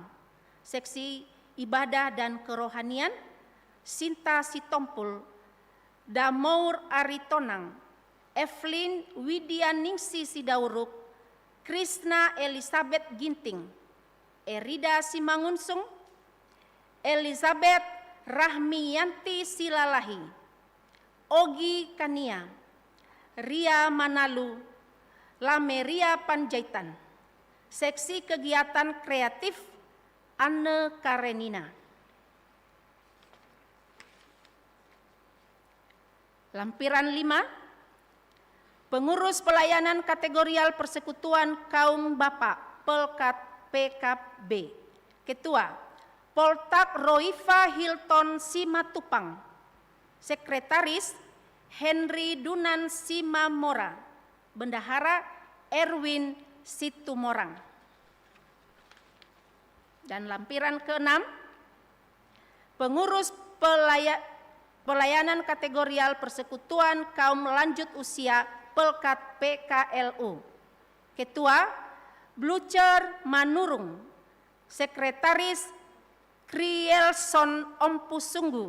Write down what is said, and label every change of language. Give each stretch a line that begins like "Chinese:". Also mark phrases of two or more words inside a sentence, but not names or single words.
Indonesian: Seksi Ibadah dan Kerohanian, Sinta Sitompul, Damour Aritonang, Evelyn Widianingsi Sidauruk, Krishna Elizabeth Ginting, Erida Simangunsung, Elizabeth Rahmiyanti Silalahi, Ogi Kania, Ria Manalu, Lameria Panjaitan. Seksi Kegiatan Kreatif, Anne Karenina. Lampiran 5, pengurus pelayanan kategorial Persekutuan Kaum Bapak Pelkat PKB. Ketua, Poltak Roifa Hilton Simatupang. Sekretaris, Henry Dunan Simamora. Bendahara, Erwin Situmorang. Dan lampiran ke-6, pengurus pelayanan kategorial Persekutuan Kaum Lanjut Usia Pelkat PKLU. Ketua, Blucher Manurung. Sekretaris, Krielson Ompusunggu.